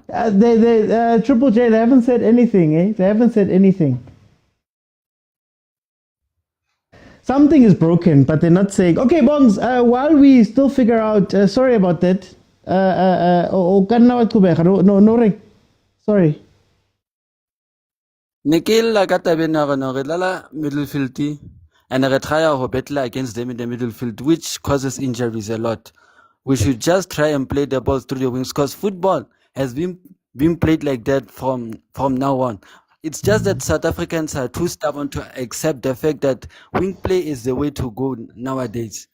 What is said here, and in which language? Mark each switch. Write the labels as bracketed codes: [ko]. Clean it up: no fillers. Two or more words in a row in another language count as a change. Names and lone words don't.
[en] Triple J, they haven't said anything, eh? They haven't said anything. Something is broken, but they're not saying. Okay, Bongs, while we still figure out, sorry about that. No ring. Sorry. [st] Nikil ka tabeng ya rona re dlala [en] midfield and [st] re try ho [en] battle against them in the midfield, which causes injuries a lot. We should just try and play the ball through the wings because football has been played like that from now on. It's just that South Africans are too stubborn to accept the fact that wing play is the way to go nowadays.